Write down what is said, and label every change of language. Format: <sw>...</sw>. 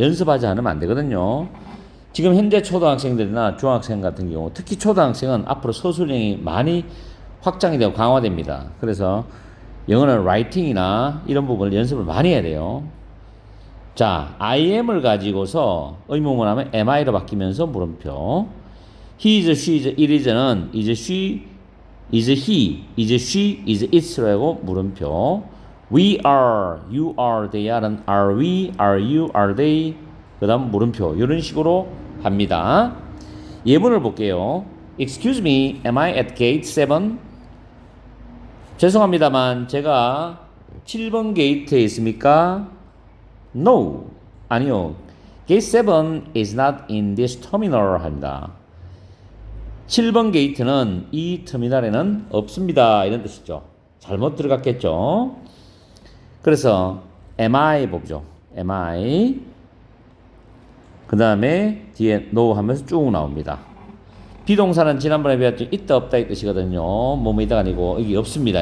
<ko>연습하지 않으면 안 되거든요. 지금 현재 초등학생들이나 중학생 같은 경우 특히 초등학생은 앞으로 서술형이 많이 확장이 되고 강화됩니다. 그래서 영어는 라이팅이나 이런 부분을 연습을 많이 해야 돼요. 자,</ko> <en>I am</en> <ko>을 가지고서 의문문 하면</ko> <en>am I</en> <ko>로 바뀌면서 물음표.</ko> <en>He is, she is, it is는 is she, is he, is she, is it라고</en> <ko>물음표.</ko> <en>We are, you are, they are는 are we, are you, are they.</en> <ko>그 다음 물음표. 이런 식으로 합니다. 예문을 볼게요.</ko> <en>Excuse me, am I at gate 7?</en> <ko>죄송합니다만 제가 7번 게이트에 있습니까?</ko> <en>No.</en> <ko>아니요.</ko> <en>Gate 7 is not in this terminal</en> <ko>합니다. 7번 게이트는 이 터미널에는 없습니다. 이런 뜻이죠. 잘못 들어갔겠죠. 그래서</ko> <en>am I</en> <ko>보죠.</ko> <en>am I</en> <ko>그 다음에 뒤에 no 하면서 쭉 나옵니다. 비동사는 지난번에 배웠죠. 있다 없다 이 뜻이거든요. 뭐뭐이다가 아니고 이게 없습니다.</ko>